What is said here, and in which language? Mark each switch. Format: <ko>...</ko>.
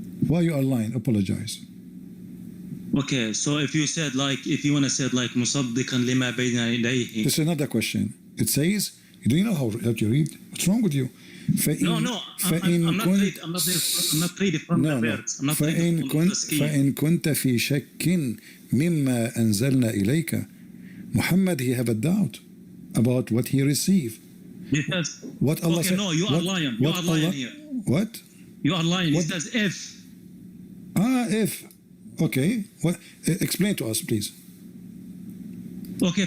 <en>Why you are lying? Apologize. Okay, so if you said if you want to say</en> <ar>مصدقا لما بين يديه.</ar> <en>This is not a question. It says, do you know how to read? What's wrong with you? No, I'm not reading from the words.</en> <ar>فإن كنت في شك مما أنزلنا إليك.</ar> <en>Muhammad, he have a doubt about what he received. Because what Allah said. No, you are lying. You are lying here. What? You are lying. It says if. If. Okay. What? Explain to us, please. Okay.</en>